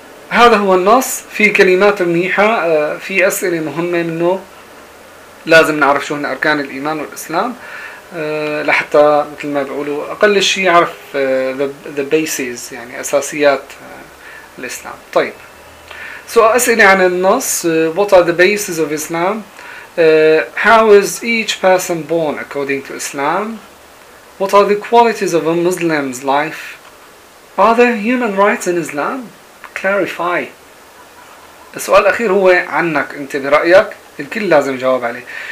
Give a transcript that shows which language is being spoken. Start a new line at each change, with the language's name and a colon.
Arabic: هذا هو النص. في كلمات منيحة، في أسئلة مهمة منه، لازم نعرف شو هن أركان الإيمان والإسلام لحتى مثل ما بيقولوا أقل شيء يعرف
English: the bases،
Arabic: يعني أساسيات الإسلام. طيب سؤال، أسئلة عن النص.
English: What are the bases of Islam؟ How is each person born according to Islam؟ What are the qualities of a Muslim's life؟ Are there human rights in Islam؟ Clarify.
Arabic: السؤال الأخير هو عنك أنت برأيك، الكل لازم يجاوب عليه.